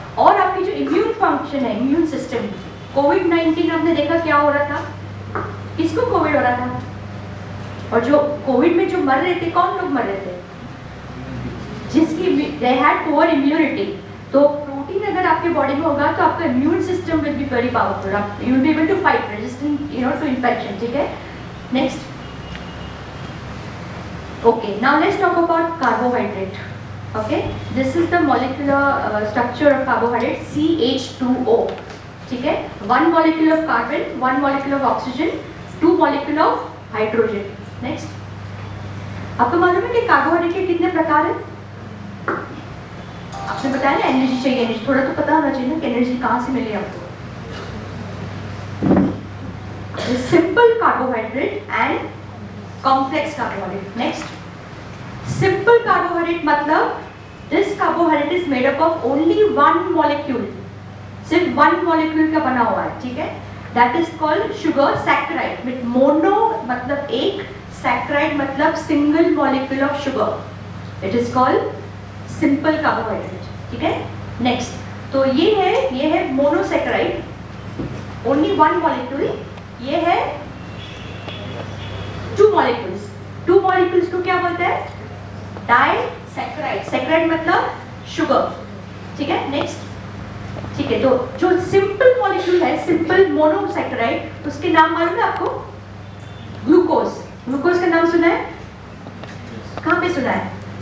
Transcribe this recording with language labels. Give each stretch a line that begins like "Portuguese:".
Hindi: और आपकी जो इम्यून फंक्शन है, इम्यून सिस्टम, कोविड-19 हमने देखा क्या हो रहा था, किसको कोविड हो रहा था? और जो कोविड में जो मर रहे थे, कौन लोग मर रहे थे?
English: जिसकी they had poor immunity.
Hindi: तो प्रोटीन अगर आपके बॉडी में होगा तो आपका immune system
English: will be very powerful, you will be able to fight resistant to infection,
Hindi: ठीक है।
English: Next, okay, now let's talk about carbohydrate. Okay, this is the molecular structure of carbohydrate, CH2O,
Hindi: ठीक है।
English: one molecule of carbon, one molecule of oxygen, two molecule of hydrogen.
Hindi: Next, आपको मालूम है कि carbohydrate के कितने प्रकार हैं? आपने बताया ना एनर्जी चाहिए, एनर्जी थोड़ा तो पता होना चाहिए ना कि एनर्जी कहाँ से मिली आपको।
English: Simple carbohydrate and complex carbohydrate. Next, simple carbohydrate
Hindi: मतलब
English: this carbohydrate is made up of only one molecule,
Hindi: सिर्फ
English: one molecule
Hindi: का बना हुआ है, ठीक है।
English: That is called sugar saccharide. with mono
Hindi: मतलब एक,
English: saccharide मतलब single molecule of sugar. It is called simple carbohydrate,
Hindi: ठीक है।
English: Next,
Hindi: तो ये है
English: monosaccharide, only one molecule.
Hindi: ये है टू मॉलिक्यूल्स को क्या बोलते हैं? डाइसैकराइड। सैकराइड मतलब शुगर, ठीक है। नेक्स्ट, ठीक है। तो जो सिंपल मॉलिक्यूल है, सिंपल मोनोसैकराइड, उसके नाम मालूम है आपको? ग्लूकोज। ग्लूकोज का नाम सुना है? कहाँ पे सुना है?